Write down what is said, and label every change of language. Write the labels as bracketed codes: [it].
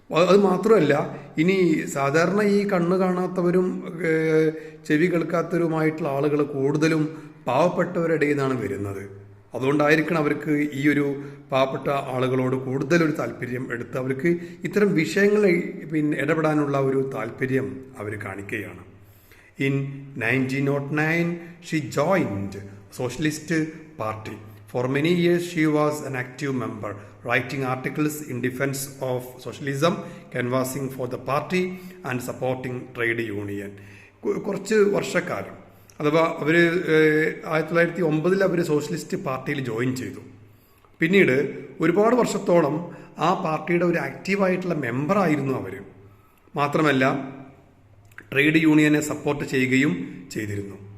[ml] അത് മാത്രമല്ല, ഇനി സാധാരണ ഈ കണ്ണ് കാണാത്തവരും ചെവി കേൾക്കാത്തവരുമായിട്ടുള്ള ആളുകൾ കൂടുതലും പാവപ്പെട്ടവരുടെ നിന്നാണ് വരുന്നത്. അതുകൊണ്ടായിരിക്കണം അവർക്ക് ഈ ഒരു പാവപ്പെട്ട ആളുകളോട് കൂടുതലൊരു താല്പര്യം എടുത്ത് അവർക്ക് ഇത്തരം വിഷയങ്ങളിൽ ഇടപെടാനുള്ള ഒരു താല്പര്യം അവർ കാണിക്കുകയാണ്. [en] In 1909, she joined Socialist Party. For many years, she was an active member, writing articles in defense of socialism, canvassing for the party, and supporting trade union. [ml] കുറച്ച് വർഷക്കാലം, അഥവാ അവർ 1909 അവർ സോഷ്യലിസ്റ്റ് പാർട്ടിയിൽ ജോയിൻ ചെയ്തു. പിന്നീട് ഒരുപാട് വർഷത്തോളം ആ പാർട്ടിയുടെ ഒരു ആക്റ്റീവായിട്ടുള്ള മെമ്പറായിരുന്നു അവർ. മാത്രമല്ല ട്രേഡ് യൂണിയനെ സപ്പോർട്ട് ചെയ്യുകയും ചെയ്തിരുന്നു.